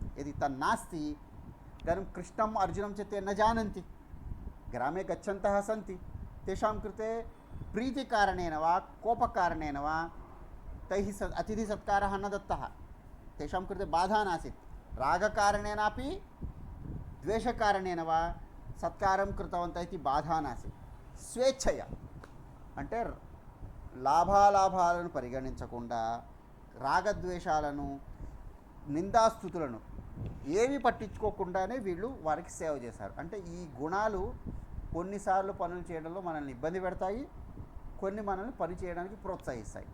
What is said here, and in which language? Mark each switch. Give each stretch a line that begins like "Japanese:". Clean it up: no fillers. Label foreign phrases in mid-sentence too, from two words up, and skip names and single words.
Sanskrit: यदि तन्नास्ति इदानीं कृष्णम् अर्जुनं च ते न जानन्ति, ग्रामे गच्छन्तः सन्ति, तेषां कृते प्रीतिकारणेन वा कोपकारणेन वा तैः अतिथिसत्कारः न दत्तः, तेषां कृते बाधा नासीत्. रागकारणेनापि द्वेषकारणेन वा सत्कारं कृतवन्तः इति बाधा नासीत्.
Telugu: స్వేచ్ఛయ అంటే లాభాలాభాలను పరిగణించకుండా రాగద్వేషాలను నిందాస్తుతులను ఏవి పట్టించుకోకుండానే వీళ్ళు వారికి సేవ చేశారు. అంటే ఈ గుణాలు కొన్నిసార్లు పనులు చేయడంలో మనల్ని ఇబ్బంది పెడతాయి, కొన్ని మనల్ని పని చేయడానికి ప్రోత్సహిస్తాయి.